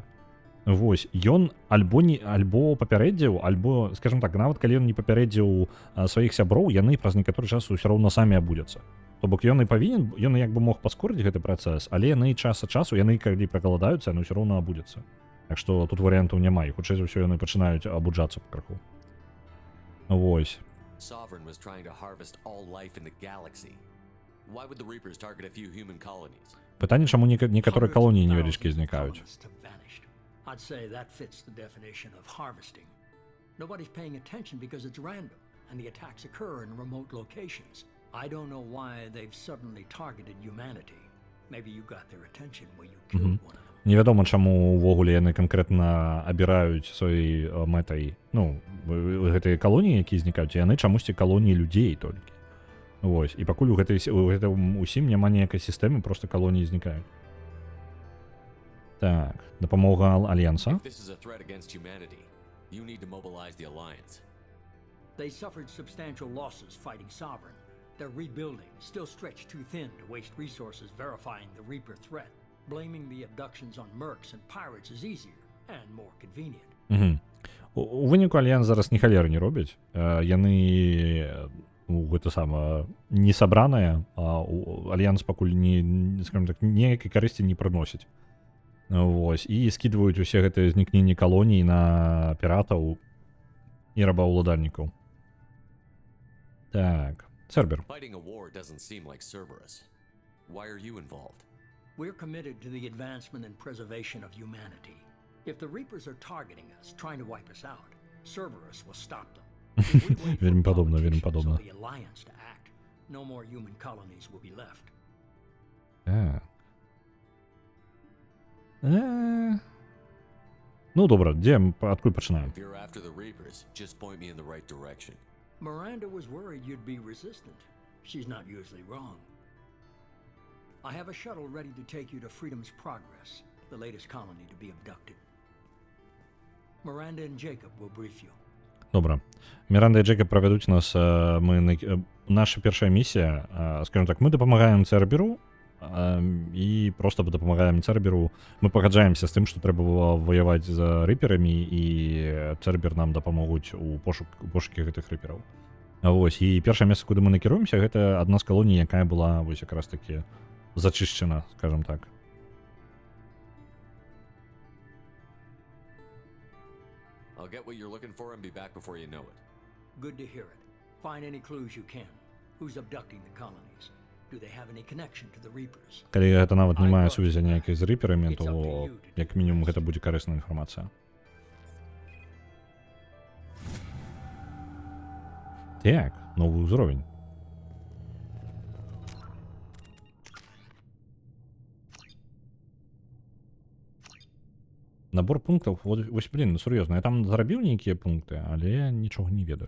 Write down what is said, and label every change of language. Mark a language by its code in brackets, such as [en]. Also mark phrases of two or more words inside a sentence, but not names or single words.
[be] Вось, ён альбо папярэдзіў, альбо, скажем так, нават калі ён не папярэдзіў сваіх сяброў, яны праз некаторы час усё роўна самі абудзяцца. То бок ён і павінен, ён як бы мог паскорыць гэты працэс, але яны час ад часу, яны калі прагаладаюцца, яны ўсё роўна абудзяцца. Так што тут варыянтаў няма, і хутчэй за ўсё яны пачынаюць абуджацца пакраху. Вось. [en] Sovereign was trying to harvest all life in the galaxy. Why would the Reapers target a few human colonies? [be] Пытанне, чаму некаторыя калоніі невялічкія знікаюць. [en] I'd say that fits the definition of harvesting. Nobody's paying attention because it's random, and the attacks occur in remote locations. I don't know why they've suddenly targeted humanity. Maybe you got their attention when you killed one of them. [be] Невядома, чаму ўвогуле яны канкрэтна абіраюць сваёй мэтай, ну, гэтыя калоніі, якія знікаюць, яны чамусьці калоніі людзей толькі. Вось, і пакуль у гэтым усім няма ніякай сістэмы, проста калоніі знікаюць. Так, дапамога Альянса. [en] They suffered substantial losses fighting Sovereign. Their rebuilding is still stretched too thin to waste resources verifying the Reaper threat. Blaming the abductions on mercs and pirates is easier and more convenient. [be] У выніку Альянс зараз ні халеры не робяць. Яны гэта сама не сабраная, а Альянс пакуль не, скажем так, ніякай карысці не прыносіць. Вось, і скідваюць усе гэтыя знікненні калоній на піратаў і рабаўладальнікаў. Так, Цербер. [en] Fighting a war doesn't seem like Cerberus. Why are you involved? We're committed to the advancement and preservation of humanity. If the Reapers are targeting us, trying to wipe us out, Cerberus will stop them. [be] Вельмі падобна, вельмі падобна. [en] The Alliance to act. No more human colonies will be left. [be] Ну, добра, адкуль пачынаем? [en] If you're after the Reapers, just point me in the right direction. Miranda was worried you'd be resistant. She's not usually wrong. I have a shuttle ready to take you to Freedom's Progress, the latest colony to be abducted. Miranda and Jacob will brief you. Добра. [be] Міранда і Джейкаб правядуць нас. Наша першая місія, скажем так, мы дапамагаем Церберу і просто дапамагаем Церберу. Мы пагаджаемся з тым, што трэба ваяваць за рыперамі, і Цербер нам дапамогуць у пошукі гэтых рыпераў. Вось, і першае месца, куды мы накіруемся, гэта адна з калоній, якая была вось якраз такі зачышчана, скажем так. [en] I'll get what you're looking for and be back before you know it. Good to hear it. Find any clues you can. Who's abducting the colonies? Do they have any connection to the Reapers? [be] Калі гэта нават не мае сувязі ніякай з рыперамі, то як мінімум гэта будзе карысная інфармацыя. [ru] Так, новый уровень. [be] Набор пунктаў, вось, блин, ну сур'ёзна, я там зарабіў нейкія пункты, але я нічога не ведаю.